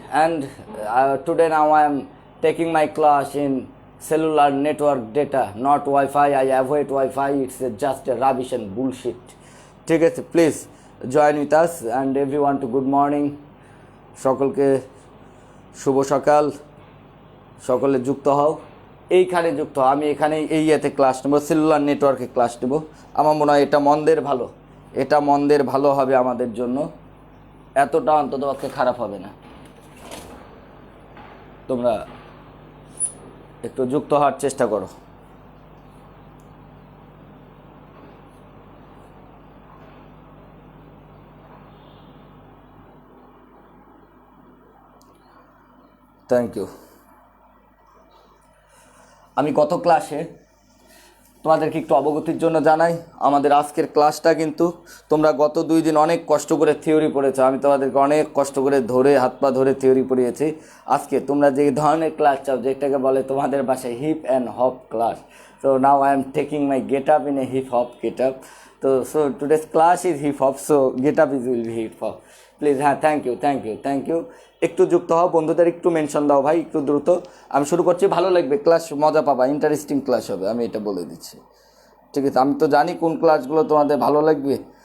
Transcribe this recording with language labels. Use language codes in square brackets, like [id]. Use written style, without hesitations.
[en] And today now I am taking my class in cellular network data, not Wi-Fi. I avoid Wi-Fi. It's just a rubbish and bullshit. [bn] ঠিক আছে, [en] please join with us and everyone to good morning. [bn] সকলকে শুভ সকাল, সকলে যুক্ত হও, এইখানে যুক্ত হও। আমি এখানে এই ইয়েতে ক্লাস নেব, সেলুলার নেটওয়ার্কে ক্লাস নেব। আমার মনে হয় এটা মন্দের ভালো হবে আমাদের জন্য, এতটা অন্ততপক্ষে খারাপ হবে না। তোমরা একটু যুক্ত হওয়ার চেষ্টা করো। [en] Thank you. [bn] আমি গত ক্লাসে তোমাদেরকে একটু অবগতির জন্য জানাই, আমাদের আজকের ক্লাসটা কিন্তু তোমরা গত 2 দিন অনেক কষ্ট করে থিওরি পড়েছো। আমি তোমাদেরকে অনেক কষ্ট করে হাত পা ধরে থিওরি পড়িয়েছি। আজকে তোমরা যে ধরনের ক্লাস চাও, যেটাকে বলে তোমাদের ভাষায় hip and hop class, [en] so now I am taking my get up in a hip hop get up. So today's class is hip hop, so get up will be hip hop. Please, হ্যাঁ, thank you. [bn] একটু যুক্ত হও, বন্ধুদের একটু mention দাও ভাই, একটু দ্রুত। আমি শুরু করছি, ভালো লাগবে ক্লাস, মজা পাবা, ইন্টারেস্টিং ক্লাস হবে, আমি এটা বলে দিচ্ছি। ঠিক আছে, আমি তো জানি কোন ক্লাসগুলো তোমাদের ভালো লাগবে।